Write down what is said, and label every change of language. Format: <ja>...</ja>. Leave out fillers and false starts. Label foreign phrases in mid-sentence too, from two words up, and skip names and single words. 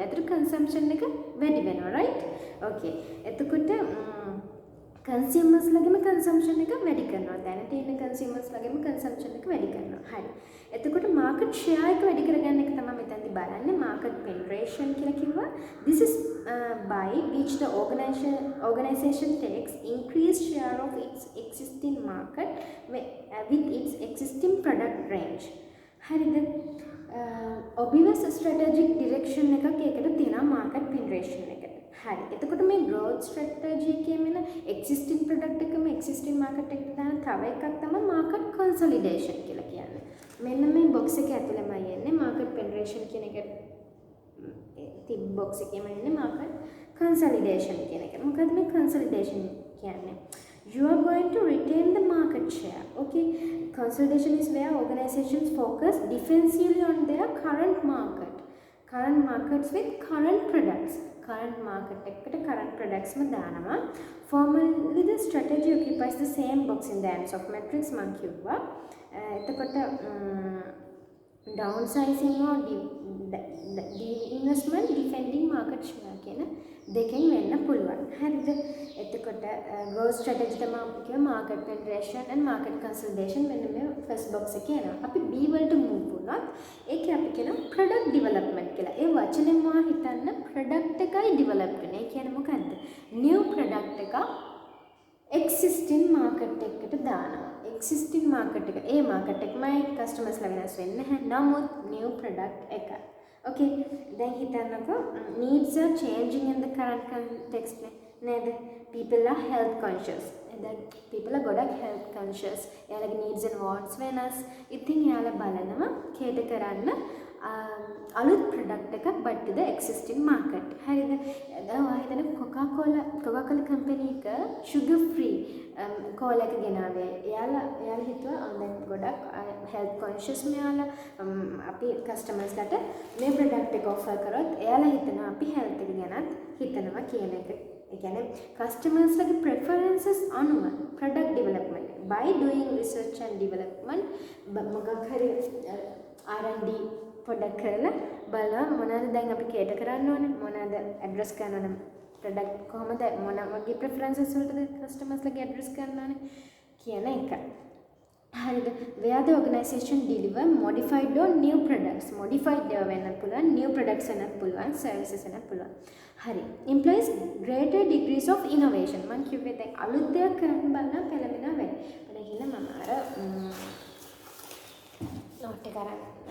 <si>ඒතර කන්සම්ප්ෂන් එක වැඩි වෙනවා</si> <en>right okay</en> <si>එතකොට consumers ලගෙම consumption එක වැඩි කරනවා දැනට ඉන්න consumers ලගෙම consumption එක වැඩි කරනවා හරි එතකොට</si> <en>market share</en> <si>එක වැඩි කරගන්න එක තමයි මෙතනදී බලන්නේ</si> <en>market penetration</en> <si>කියලා කිව්වා</si> <en>this is by which the organization takes increased share of its existing market with its existing product range</en> <si>හරිද</si> <en>obvious strategic direction</en> <si>එකක් ඒකට තියෙනවා</si> <en>market penetration</en> <si>එකට හරි එතකොට මේ</si> <en>growth strategy</en> <si>එකේ මෙන්න</si> <en>existing product</en> <si>එකම</si> <en>existing market</en> <si>එකට දාන තව එකක් තමයි</si> <en>market consolidation</en> <si>කියලා කියන්නේ මෙන්න මේ box එකේ ඇතුළෙමයි එන්නේ</si> <en>market penetration</en> <si>කියන එක තිබ් box එකේම එන්නේ</si> <en>market consolidation</en> <si>කියන එක මොකද මේ</si> <en>consolidation කියන්නේ you are going to retain the market share okay consolidation is where organizations focus defensively on their current markets with current products current market එකට current products</en> <si>ම දානවා</si> <en>formally the strategy occupies the same box in the ends of matrix</en> <si>මම කිව්වා එතකොට</si> <en>downsizing or de-investment defending market share</en> <si>කියන දෙකෙන් වෙන්න පුළුවන් හරිද එතකොට</si> <en>growth strategy තමයි</en> <si>අපි කියව</si> <en>market penetration and market consolidation</en> <si>මෙන්න මේ</si> <en>first box</en> <si>එකේ එනවා අපි B වලට move වුණොත් ඒකේ අපි කියනවා</si> <en>product development</en> <si>කියලා ඒ වචනේම හිතන්න product එකයි develop වෙන්නේ ඒ කියන්නේ මොකද්ද</si> <en>new product</en> <si>එක</si> <en>existing market</en> <si>එකකට දානවා</si> <en>existing market</en> <si>එක ඒ market එකමයි customers ලා වෙනස් වෙන්නේ නැහැ නමුත්</si> <en>new product</en> <si>එක</si> <en>okay then</en> <si>හිතන්නකෝ</si> <en>needs are changing in the current context</en> <si>නේද</si> <en>people are health conscious that people are</en> <si>ගොඩක්</si> <en>health conscious</en> <si>එයාලගේ</si> <en>needs and wants</en> <si>වෙනස් ඉතින් එයාලා බලනවා cater කරන්න අලුත් product එකක්</si> <en>but to the existing market</en> <si>හරිද දැන් ඔයා හිතන Coca-Cola company එක</si> <en>sugar free cola</en> <si>එක ගෙනාවේ එයාලා හිතුවා දැන් ගොඩක්</si> <en>health conscious</en> <si>මෙයාලා අපි customers ලාට මේ product එක offer කරොත් එයාලා හිතනවා අපි health එක ගැනත් හිතනවා කියන එක ඒ කියන්නේ customers ලගේ preferences අනුව</si> <en>product development by doing research and development</en> <si>මොකක් හරි R&D පොඩක් කරලා බලලා මොනවාද දැන් අපි cater කරන්න ඕනේ මොනවාද address කරන්න ඕනේ product කොහොමද මොන වගේ preferences වලටද customers ලගේ address කරන්න ඕනේ කියන එක හරිද</si> <en>where the organization deliver modified or new products</en> <si>modified වෙන්න පුළුවන්</si> <en>new products</en> <si>වෙන්නත් පුළුවන් services වෙන්නත් පුළුවන් හරි</si> <en>implies greater degrees of innovation</en> <si>මම කිව්වේ දැන් අලුත් දෙයක් කරන්න බලන පළවෙනා වෙයි මම ගිහලා මම අර note එක අරන්</si>